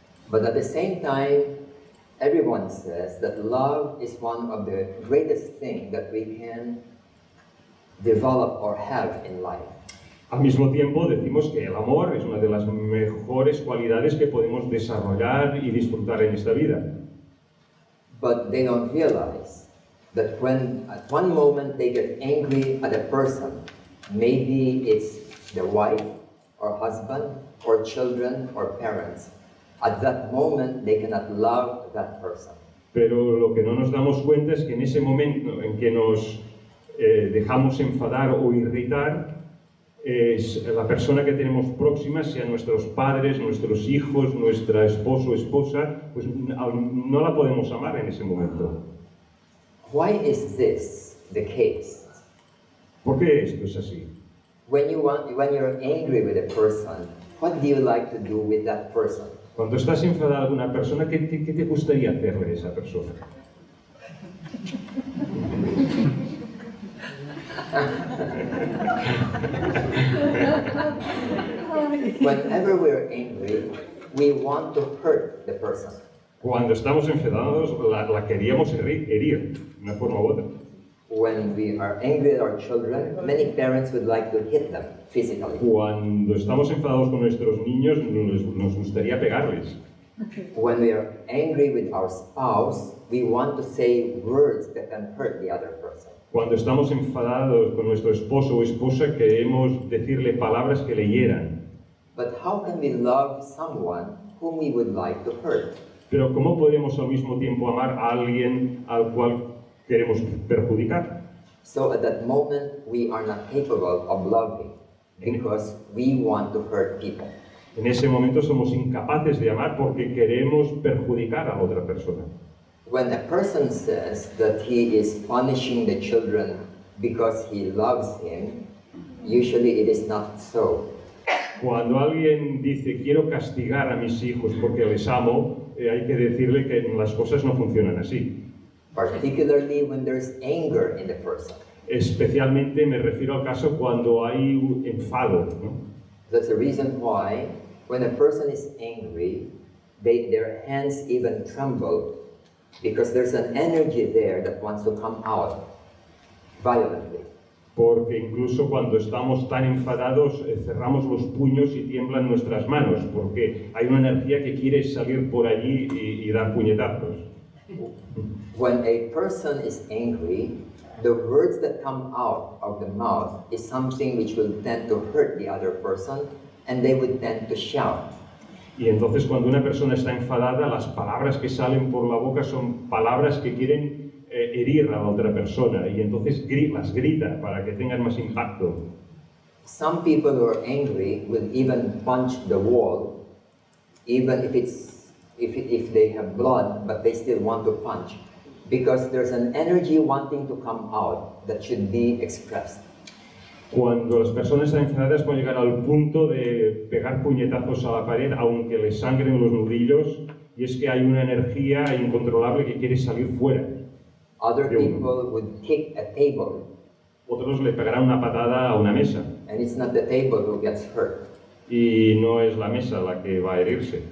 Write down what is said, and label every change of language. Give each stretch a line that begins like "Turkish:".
English: But at the same time, everyone says that love is one of the greatest things that we can develop or have in life.
Spanish: Al mismo tiempo decimos que el amor es una de las mejores cualidades que podemos desarrollar y disfrutar en esta vida.
English: But they don't realize that when at one moment they get angry at a person, maybe it's the wife or husband or children or parents, at that moment they cannot love that person.
Spanish: Pero lo que no nos damos cuenta es que en ese momento en que nos dejamos enfadar o irritar, la persona que tenemos próxima, sean nuestros padres, nuestros hijos, nuestra esposo o esposa, pues no la podemos amar en ese momento.
English: Why is this the case?
Spanish: ¿Por qué esto es así?
English: When you're angry with a person, what do you like to do with that person?
Spanish: Cuando estás enfadado con una persona, ¿qué te gustaría hacerle a esa persona?
English: Whenever we're angry, we want to hurt the person.
Spanish: Cuando estamos enfadados, la queríamos herir, de una forma u otra.
English: When we are angry at our children, many parents would like to hit them physically.
Spanish: Cuando estamos enfadados con nuestros niños, nos gustaría pegarles.
English: When we are angry with our spouse, we want to say words that can hurt the other person.
Spanish: Cuando estamos enfadados con nuestro esposo o esposa, queremos decirle palabras que le hieran.
English: But how can we love someone whom we would like to hurt?
Spanish: Pero ¿cómo podemos al mismo tiempo amar a alguien al cual queremos perjudicar?
English: So at that moment, we are not capable of loving because we want to hurt people.
Spanish: En ese momento somos incapaces de amar porque queremos perjudicar a otra persona.
English: When a person says that he is punishing the children because he loves him, usually it is not so.
Spanish: Cuando alguien dice quiero castigar a mis hijos porque les amo, hay que decirle que las cosas no funcionan así.
English: Particularly when there's anger in the person.
Spanish: Especialmente me refiero al caso cuando hay un enfado, ¿no?
English: That's the reason why when a person is angry, their hands even tremble because there's an energy there that wants to come out violently.
Spanish: Porque incluso cuando estamos tan enfadados, cerramos los puños y tiemblan nuestras manos, porque hay una energía que quiere salir por allí y dar puñetazos.
English: When a person is angry, the words that come out of the mouth is something which will tend to hurt the other person, and they would tend to shout.
Spanish: Y entonces cuando una persona está enfadada, las palabras que salen por la boca son palabras que quieren herir a la otra persona, y entonces las grita para que tengan más impacto.
English: Some people who are angry will even punch the wall, even if they have blood, but they still want to punch, because there's an energy wanting to come out that should be expressed.
Spanish: Cuando las personas están enfadadas pueden llegar al punto de pegar puñetazos a la pared aunque les sangren los nudillos, y es que hay una energía incontrolable que quiere salir fuera.
English: Other people would kick a table.
Spanish: Otros le pegarán una patada a una mesa.
English: And it's not the table who gets hurt.
Spanish: Y no es la mesa la que va a herirse.